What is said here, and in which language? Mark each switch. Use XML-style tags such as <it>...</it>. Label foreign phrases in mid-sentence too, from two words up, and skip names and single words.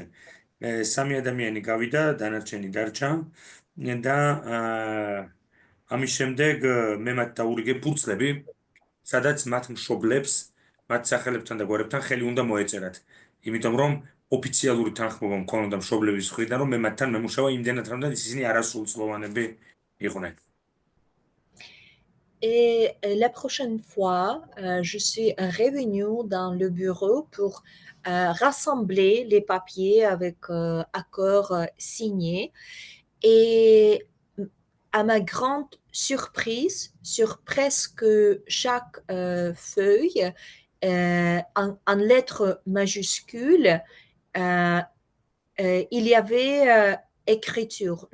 <ka>სამი ადამიანი გავიდა, დანარჩენი დარჩა და ამის შემდეგ მე მათ დაურიგე ფურცლები, სადაც მათ მშობლებს, მათ სახელებთან და გვარებთან ხელი უნდა მოეწერათ. იმიტომ რომ ოფიციალური თანხმობა მქონოდა მშობლების მხრიდან, რომ მე მათთან მემუშავა იმდენად, რამდენად ისინი არასრულწლოვანები იყვნენ.</ka> <fr>Et la prochaine fois, je suis revenue dans le bureau pour rassembler les papiers avec accord signé. Et à ma grande surprise, sur presque chaque feuille, en lettres majuscules, il y avait écriture.</fr>